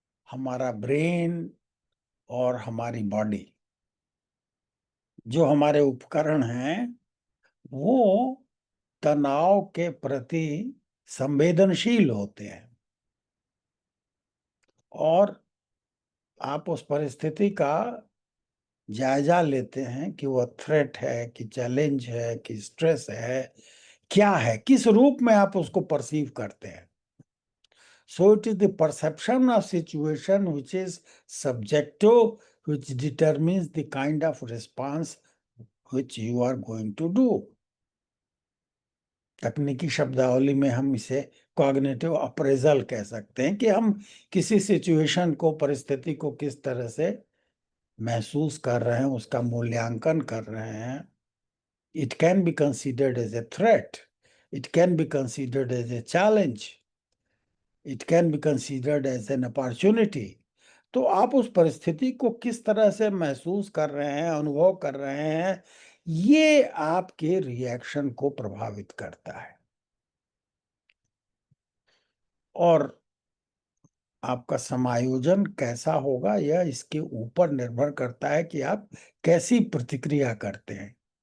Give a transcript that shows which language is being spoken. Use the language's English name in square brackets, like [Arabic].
[Hindi] हमारा ब्रेन और हमारी बॉडी, जो हमारे उपकरण हैं, वो तनाव के प्रति संवेदनशील होते हैं। और आप उस परिस्थिति का जायजा लेते हैं कि वह थ्रेट है, कि चैलेंज है, कि स्ट्रेस है, क्या है, किस रूप में आप उसको परसीव करते हैं। [English] So it is the perception of situation which is subjective, which determines the kind of response which you are going to do. [Hindi] तकनीकी शब्दावली में हम इसे कॉग्निटिव अप्रेजल कह सकते हैं, कि हम किसी सिचुएशन को, परिस्थिति को किस तरह से महसूस कर रहे हैं, उसका मूल्यांकन कर रहे हैं। [English] It can be considered as a threat. It can be considered as a challenge. It can be considered as an opportunity. [Hindi] तो आप उस परिस्थिति को किस तरह से महसूस कर रहे हैं, अनुभव कर रहे हैं, ये आपके रिएक्शन को प्रभावित करता है। और आपका समायोजन कैसा होगा, यह इसके ऊपर निर्भर करता है कि आप कैसी प्रतिक्रिया करते हैं।